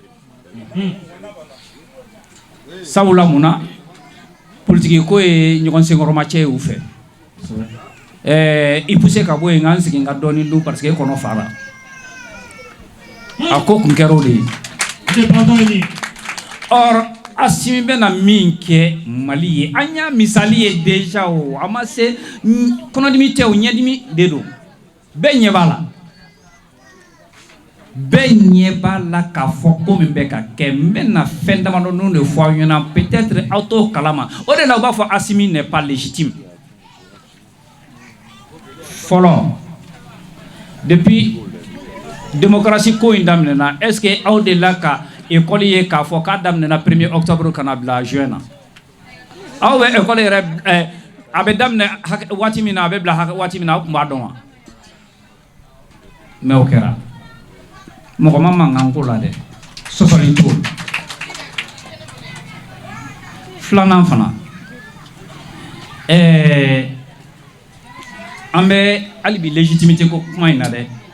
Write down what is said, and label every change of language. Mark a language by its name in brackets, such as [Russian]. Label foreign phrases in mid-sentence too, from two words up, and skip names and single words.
[Bambara] sabula mun na politique ko ye ɲɔgɔn senkɔrɔma cɛ ye u fɛ i poussé ka bɔ yen n ka n sigi n ka dɔɔnin dun [French] parce que [Bambara] e kɔnɔ fara a ko kun kɛra o de ye or Asimi bɛna min kɛ Mali ye an y'a misali ye déjà o a ma se kɔnɔdimi tɛ o ɲɛdimi de don bɛɛ ɲɛ b'a la bɛɛ ɲɛ b'a la k'a fɔ ko min bɛ ka kɛ n bɛna fɛn damadɔnin de fɔ aw ɲɛna peut-être aw t'o kalama o de la u b'a fɔ Asimi [French] n'est pas légitime [Bambara] fɔlɔ depuis démocratie ko in daminɛna [French] est-ce que [Bambara] aw de la ka école ye k'a fɔ k'a daminɛna [French] 1er octobre [Bambara] kana bila juin na aw bɛ école yɛrɛ a bɛ daminɛ waati min na a bɛ bila waati min na aw tun b'a dɔn wa mais o kɛra mɔgɔ ma mankan ko la dɛ sɔsɔli t'o la filanan fana an bɛ hali bi légitimité ko kuma in na dɛ